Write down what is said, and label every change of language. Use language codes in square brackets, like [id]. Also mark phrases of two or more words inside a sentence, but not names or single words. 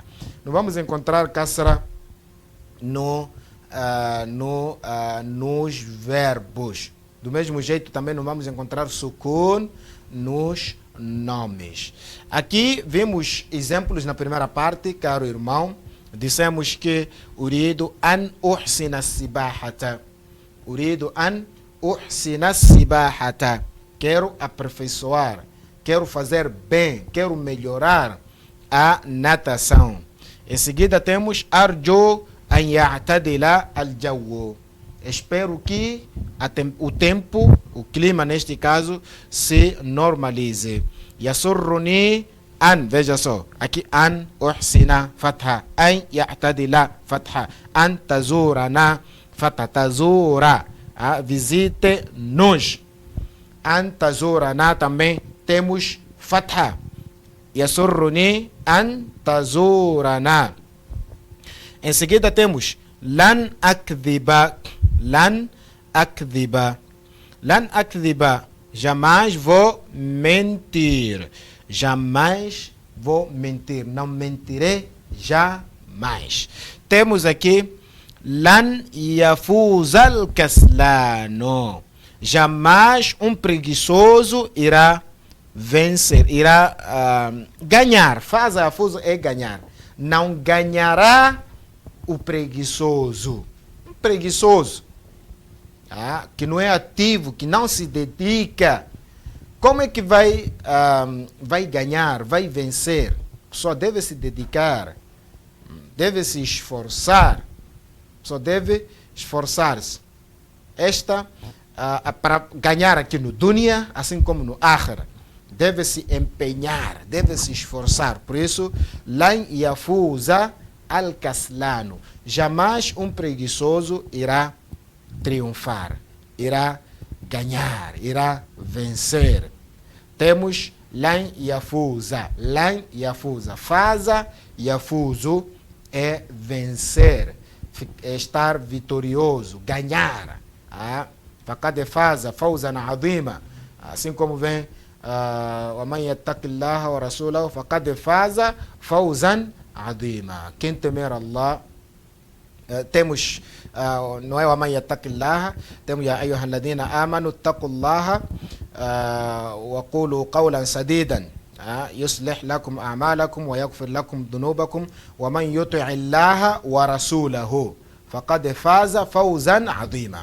[pt] Não vamos encontrar kasra nos verbos. Do mesmo jeito, também não vamos encontrar sukun nos nomes. Aqui vimos exemplos na primeira parte, caro irmão. Dissemos que [ar] أريد أن أحسن سباحة. أريد أن أحسن سباحة. [pt] Quero aperfeiçoar, quero fazer bem, quero melhorar a natação. Em seguida temos [ar] أرجو أن يعتدل الجو. [pt] Espero que o tempo, o clima neste caso, se normalize. [ar] يسرني أن, [pt] veja só, aqui [ar] أن أحسن [pt] fatha, [ar] أن يعتدل [pt] fatha, [ar] أن تزورنا [pt] fatha, tazura, visite-nos. [ar] أن تزورنا [pt] também temos fatha. [ar] يسرني أن تزورنا. [pt] Em seguida temos [ar] لن أكذب. لن أكذب. لن أكذب. [pt] Jamais vou mentir. Jamais vou mentir. Não mentirei jamais. Temos aqui [ar] لن يفوز الكسلان. [pt] Jamais um preguiçoso irá vencer, irá ganhar. Faz a fuso é ganhar. Não ganhará o preguiçoso. Um preguiçoso que não é ativo, que não se dedica. Como é que vai ganhar, vai vencer? Só deve se dedicar, deve se esforçar. Só deve esforçar-se. Para ganhar aqui no dunya, assim como no akhira, deve se empenhar, deve se esforçar. Por isso, [ar] لن يفوز الكسلان. [pt] Jamais um preguiçoso irá triunfar, irá ganhar, irá vencer. Temos [ar] لن يفوز. لن يفوز. فاز يفوز [pt] é vencer, é estar vitorioso, ganhar. [ar] فقد فاز فوزا عظيما. [pt] Assim como vem [ar] ومن يتق الله ورسوله فقد فاز فوزا عظيما. [pt] Quem temer Allah, temos não é [ar] ومن يتق الله, temos يا أيها الذين آمنوا اتقوا الله وقولوا قولا سديدا يصلح لكم أعمالكم ويغفر لكم ذنوبكم ومن يطع الله ورسوله فقد فاز فوزا عظيما.